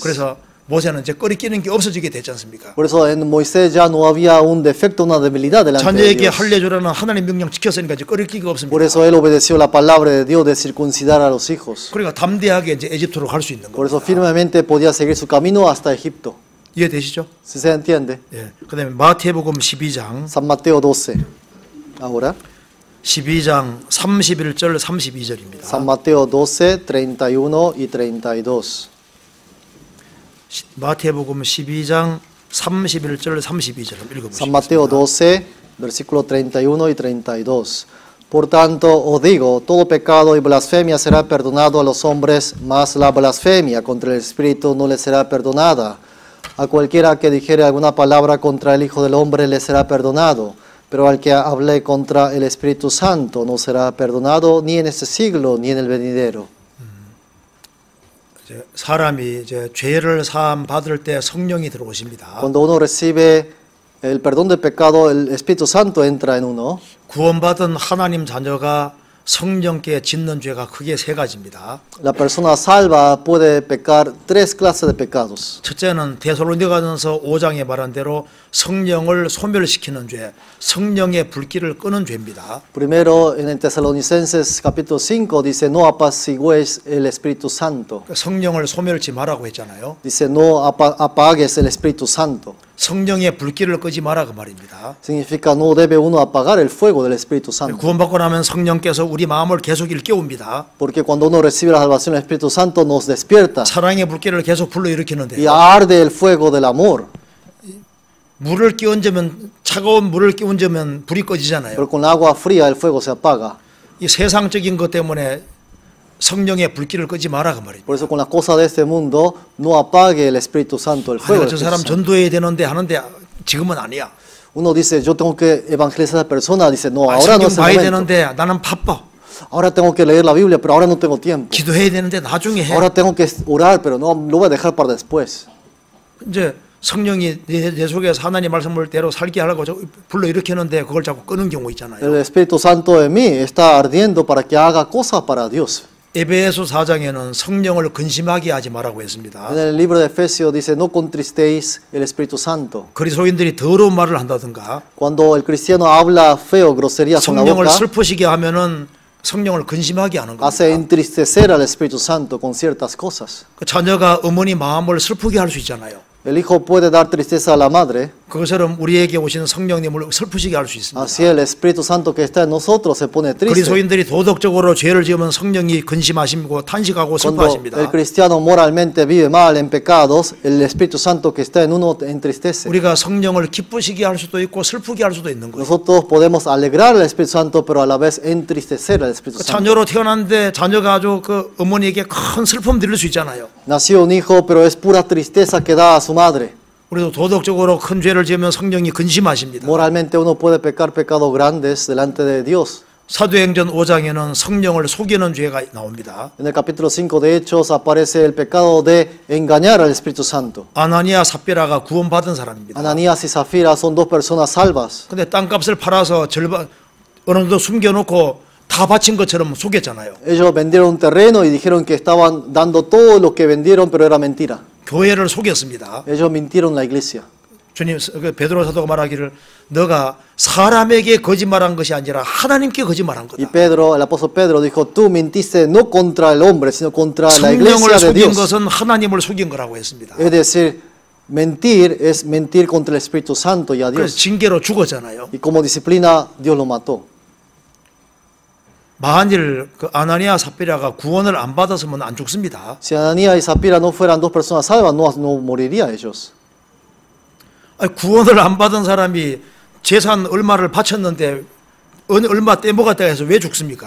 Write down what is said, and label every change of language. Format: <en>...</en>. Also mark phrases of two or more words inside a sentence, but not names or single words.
<ko>그래서 모세는 이제 꺼리끼는 게 없어지게 됐지 않습니까?</ko> <es>Por eso en Moisés ya no había un defecto, una debilidad delante de</es> <ko>자녀에게</ko> <es>Dios.</es> <ko>할례 주라는 하나님 명령 지켰으니까 이제 꺼리끼가 없습니다.</ko> <es>Por eso él obedeció la palabra de Dios de circuncidar a los hijos.</es> <ko>그러니까 담대하게 이제 에집트로 갈 수 있는</ko> <es>Por eso</es> <ko>겁니다.</ko> <es>firmemente podía seguir su camino hasta Egipto.</es> <ko>이해되시죠?</ko> <es>¿Sí se entiende?</es> <ko>예. 그다음에 마태복음 12장</ko> <es>San Mateo 12. Ahora,</es> <ko>12장 31절 32절입니다.</ko> <es>San Mateo 12, 31 y 32.</es> <ko>마태복음 12장 31절 32절</ko> <es>San</es> <ko>읽어보시겠습니다.</ko> <es>Mateo 12, versículo 31 y 32. Por tanto, os digo, todo pecado y blasfemia será perdonado a los hombres, mas la blasfemia contra el Espíritu no le será perdonada. A cualquiera que dijere alguna palabra contra el Hijo del Hombre le será perdonado, pero al que hable contra el Espíritu Santo no será perdonado ni en este siglo ni en el venidero.</es> <ko>이제 사람이 이제 죄를 사함 받을 때 성령이 들어오십니다.</ko> <es>Cuando uno recibe el perdón de pecado, el Espíritu Santo entra en uno.</es> <ko>구원받은 하나님 자녀가 성령께 짓는 죄가 크게 세 가지입니다.</ko> <es>La persona salva puede pecar tres clases de pecados.</es> <ko>첫째는 데살로니가전서 5장에 말한 대로 성령을 소멸시키는 죄, 성령의 불길을 끄는 죄입니다.</ko> <es>Primero, en el Tesalonicenses capítulo 5 dice, no apacigues el Espíritu Santo.</es> <ko>성령을 소멸치 말라고 했잖아요.</ko> <es>Dice, no apagues el Espíritu Santo.</es> <ko>성령의 불길을 끄지 마라 그 말입니다.</ko> <es>Significa no debe uno apagar el fuego del Espíritu Santo.</es> <ko>구원받고 나면 성령께서 우리 마음을 계속 일깨웁니다.</ko> <es>Porque cuando uno recibe la salvación, el Espíritu Santo nos despierta</es> <ko>사랑의 불길을 계속 불러일으키는데</ko> <es>y arde el fuego del amor.</es> <ko>물을 끼얹으면 차가운 물을 끼얹으면 불이 꺼지잖아요.</ko> <es>Pero con agua fría el fuego se apaga.</es> <ko>이 세상적인 것 때문에 성령의 불길을 끄지 마라 그 말입니다.</ko> <es>Por eso con las cosas de este mundo no apague el Espíritu Santo, el fuego</es> <ko>아,</ko> <es>del</es> <ko>저</ko> <es>Espíritu</es> <ko>사람</ko> <es>Santo.</es> <ko>전도해야 되는데 하는데 지금은 아니야.</ko> <es>Uno dice, yo tengo que evangelizar a la persona, dice, no,</es> <ko>아,</ko> <es>ahora no</es> <ko>성경</ko> <es>es el</es> <ko>봐야</ko> <es>momento.</es> <ko>되는데 나는 바빠.</ko> <es>Ahora tengo que leer la Biblia, pero ahora no tengo tiempo.</es> <ko>기도해야 되는데 나중에 해.</ko> <es>Ahora tengo que orar, pero no lo voy a dejar para después.</es> <ko>이제 성령이 내 속에서 하나님 말씀을 대로 살게 하려고 불러 일으키는데 그걸 자꾸 끄는 경우 있잖아요.</ko> <es>El Espíritu Santo de mí está ardiendo para que haga cosas para Dios.</es> <ko>에베소 4장에는 성령을 근심하게 하지 말라고 했습니다.</ko> <es>En el libro de Efesios dice, no contristéis el Espíritu Santo.</es> <ko>그리스도인들이 더러운 말을 한다든가</ko> <es>Cuando el cristiano habla feo, groserías con la</es> <ko>성령을</ko> <es>boca,</es> <ko>슬프시게 하면은 성령을 근심하게 하는</ko> <es>hace</es> <ko>겁니다.</ko> <es>entristecer al Espíritu Santo con ciertas cosas.</es> <ko>그 자녀가 어머니 마음을 슬프게 할 수 있잖아요.</ko> <es>El hijo puede dar tristeza a la madre,</es> <ko>그것처럼 우리에게 오시는 성령님을 슬프시게 할 수 있습니다.</ko> <es>así el Espíritu Santo que está en nosotros se pone triste.</es> <ko>그리스도인들이 도덕적으로 죄를 지으면 성령이 근심하시고 탄식하고</ko> <es>Cuando el</es> <ko>슬퍼하십니다.</ko> <es>cristiano moralmente vive mal en pecados, el Espíritu Santo que está en uno entristece.</es> <ko>우리가 성령을 기쁘시게 할 수도 있고 슬프게 할 수도 있는 거예요.</ko> <es>Nosotros podemos alegrar al Espíritu Santo, pero a la vez entristecer al Espíritu Santo.</es> <ko>자녀로 태어났는데 자녀가 아주 그 어머니에게 큰 슬픔 드릴 수 있잖아요.</ko> <es>Nació un hijo, pero es pura tristeza que da a su madre.</es> <ko>우리도 도덕적으로 큰 죄를 지으면 성령이 근심하십니다.</ko> <es>Moralmente uno puede pecar pecados grandes delante de Dios.</es> <ko>사도행전 5장에는 성령을 속이는 죄가 나옵니다.</ko> <es>En el capítulo 5 de Hechos aparece el pecado de engañar al Espíritu Santo.</es> <ko>아나니아 삽비라가 구원받은 사람입니다.</ko> <es>Ananías y Zafira son dos personas salvas.</es> <ko>근데 땅값을 팔아서 절반 어느 정도 숨겨놓고 다 바친 것처럼 속였잖아요.</ko> <es>Ellos vendieron un terreno y dijeron que estaban dando todo lo que vendieron, pero era mentira.</es> <ko>교회를 속였습니다.</ko> <es>Ellos mintieron la iglesia.</es> <ko>주님, 베드로 사도가 말하기를 너가 사람에게 거짓말한 것이 아니라 하나님께 거짓말한</ko> <es>Y</es> <ko>거다.</ko> <es>Pedro, el apóstol Pedro dijo, tú mentiste no contra el hombre, sino contra la</es> <ko>성령을</ko> <es>iglesia de</es> <ko>속인</ko> <es>Dios.</es> <ko>것은 하나님을 속인 거라고 했습니다.</ko> <es>Es decir, mentir es mentir contra el Espíritu Santo y a</es> <ko>그래서</ko> <es>Dios.</es> <ko>징계로 죽었잖아요.</ko> <es>Y como disciplina, Dios lo mató.</es> <ko>만일 그 아나니아 삽비라가 구원을 안 받았으면 안 죽습니다.</ko> <es>Si Ananías y Zafira no fueran dos personas salvas, no moriría ellos.</es> <ko>아니, 구원을 안 받은 사람이 재산 얼마를 바쳤는데 얼마 떼먹었다 해서 왜 죽습니까?</ko>